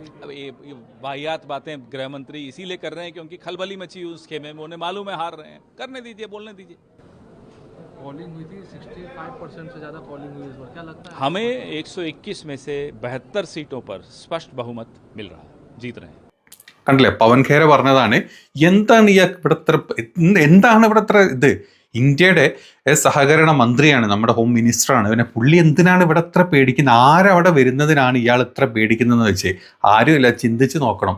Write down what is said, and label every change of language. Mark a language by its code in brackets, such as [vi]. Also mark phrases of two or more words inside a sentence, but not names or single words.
[hi] अब ये वाहियात बातें गृह मंत्री इसीलिए कर रहे हैं क्योंकि खलबली मची उस खेमे में, उन्हें मालूम है हार रहे हैं। करने दीजिए, बोलने दीजिए। पोलिंग हुई थी, 65% से ज़्यादा पोलिंग हुई इस बार। क्या लगता है? हमें 121 में से 72 सीटों पर स्पष्ट बहुमत मिल रहा है, जीत रहे हैं। [ml] കണ്ടില്ലേ, പവൻ ഖേര പറഞ്ഞതാണ്. എന്താണ് ഇവിടെ ഇത്ര ഇത്? ഇന്ത്യയുടെ സഹകരണ മന്ത്രിയാണ്, നമ്മുടെ [en] home ministerആണ്. [ml] പിന്നെ പുള്ളി എന്തിനാണ് ഇവിടെ ഇത്ര പേടിക്കുന്നത്? ആരവിടെ വരുന്നതിനാണ് ഇയാൾ ഇത്ര പേടിക്കുന്നതെന്ന് വെച്ച് ആരുമില്ല, ചിന്തിച്ച് നോക്കണം.